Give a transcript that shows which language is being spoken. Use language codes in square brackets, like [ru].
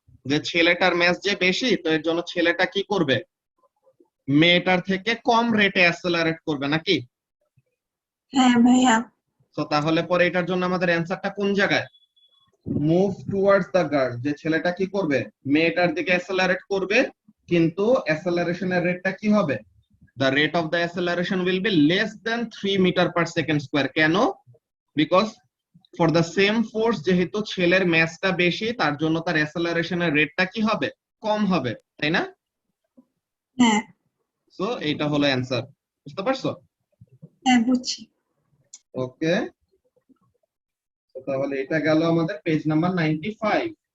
[bn] যে ছেলেটার ম্যাস যে বেশি, তো এর জন্য ছেলেটা কি করবে? মেয়েটার থেকে কম রেটে অ্যাসেলারেট করবে, নাকি? হ্যাঁ ভাইয়া তো তাহলে পরে এটার জন্য আমাদের অ্যান্সারটা কোন জায়গায়? [en] move towards the girl, [bn] যে ছেলেটা কি করবে? মেয়েটার দিকে অ্যাসেলারেট করবে, কিন্তু অ্যাসেলারেশনের রেটটা কি হবে? [en] the rate of the acceleration will be less than 3 meter per second square। [bn] কেন? [en] because for the same force, [bn] যেহেতু ছেলের ম্যাসটা বেশি, তার জন্য তার অ্যাসেলারেশনের রেটটা কি হবে? কম হবে, তাই না? হ্যাঁ সো এইটা হলো অ্যান্সার, বুঝতে পারছো? হ্যাঁ বুঝছি ওকে, তাহলে এটা গেল আমাদের পেজ নাম্বার 95।